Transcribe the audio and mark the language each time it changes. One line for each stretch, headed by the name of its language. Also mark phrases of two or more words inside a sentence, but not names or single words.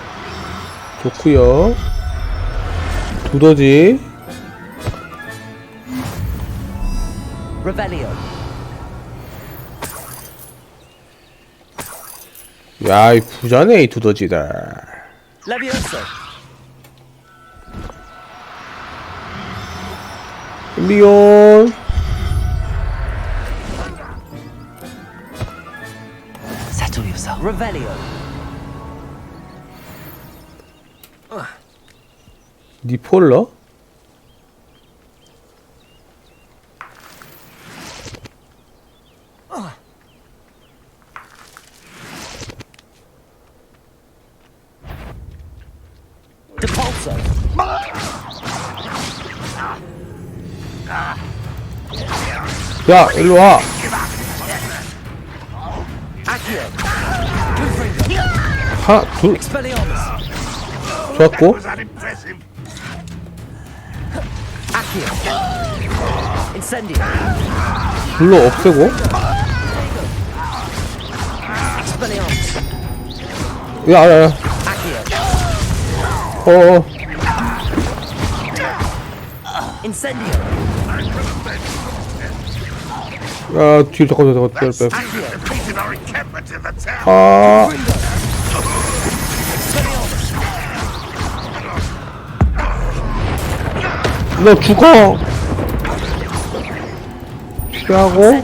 Korean: 좋구요. 두더지. Revelio. 야, 이 부자네, 이 두더지들. Levioso. 리온.
English: Settle yourself.
Korean: Revelio. 니폴러? Depulso. 야, 일로 와. Accio. 하나, 둘. Expelliarmus. 좋았고. Accio. Incendio. 불로 없애고. Expelliarmus. 야. Accio. Incendio. 야, 뒤로 잠깐. Accio. 아. 너 죽어. 피하고.